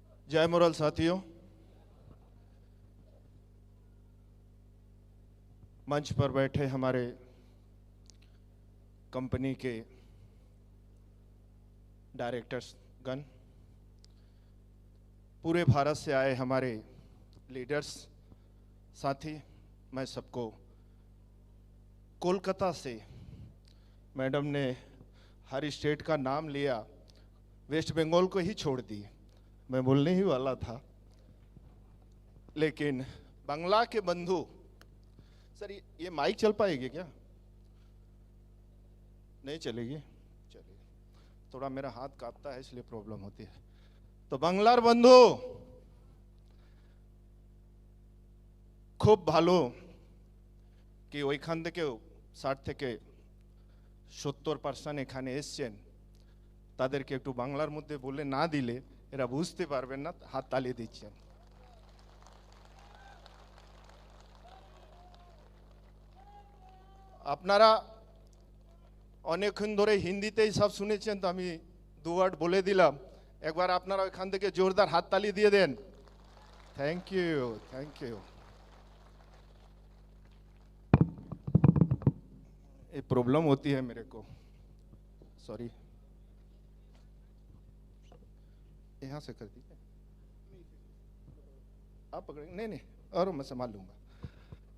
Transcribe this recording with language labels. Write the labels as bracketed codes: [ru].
[hi] जय मुरल साथियों, मंच पर बैठे हमारे कंपनी के डायरेक्टर्स गण, पूरे भारत से आए हमारे लीडर्स साथी, मैं सबको कोलकाता से, मैडम ने हर स्टेट का नाम लिया, वेस्ट बंगाल को ही छोड़ दी। मैं बोलने ही वाला था, लेकिन बांग्ला के बंधु सर, ये माइक चल पाएगी क्या? नहीं चलेगी? चलिए, थोड़ा मेरा हाथ कांपता है इसलिए प्रॉब्लम होती है। [bn] तो बांग्लार बंधु खूब भालो कि ওইখান থেকে 60 থেকে 70% এখানে এসেছেন, তাদেরকে একটু বাংলার মধ্যে বলে না দিলে এরা বুঝতে পারবেন না, হাত তালি দিচ্ছেন। আপনারা অনেকক্ষণ ধরে হিন্দিতেই সব শুনেছেন, তো আমি দু ওয়ার্ড বলে দিলাম, একবার আপনারা ওইখান থেকে জোরদার হাত তালি দিয়ে দেন। [en] Thank you, thank you. [hi] ये प्रॉब्लम होती है मेरे को, सॉरी। यहाँ से कर दीजिए, आप पकड़ेंगे? नहीं नहीं, और मैं संभाल लूंगा।